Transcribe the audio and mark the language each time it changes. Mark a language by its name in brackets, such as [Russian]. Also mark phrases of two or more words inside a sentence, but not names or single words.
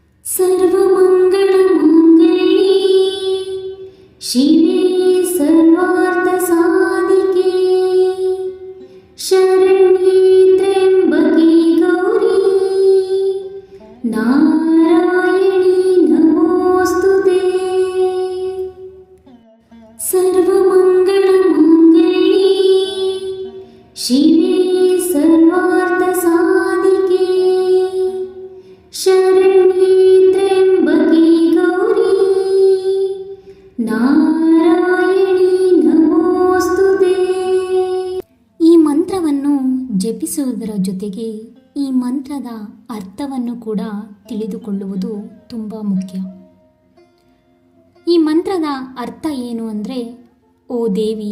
[Sanskrit] सर्वमङ्गलमाङ्गल्ये शिवे सर्वार्थसाधिके शरण्ये त्र्यम्बके गौरी नारायणी नमोऽस्तुते। सर्वमङ्गलमाङ्गल्ये शिवे सर्वार्थसाधिके शरण्ये त्र्यम्बके गौरी ನಾರಾಯಣಿ ನಮೋಸ್ತುತೇ। [Kannada] ಈ ಮಂತ್ರವನ್ನು ಜಪಿಸುವುದರ ಜೊತೆಗೆ ಈ ಮಂತ್ರದ ಅರ್ಥವನ್ನು ಕೂಡ ತಿಳಿದುಕೊಳ್ಳುವುದು ತುಂಬ ಮುಖ್ಯ. ಈ ಮಂತ್ರದ ಅರ್ಥ ಏನು ಅಂದರೆ, ಓ ದೇವಿ,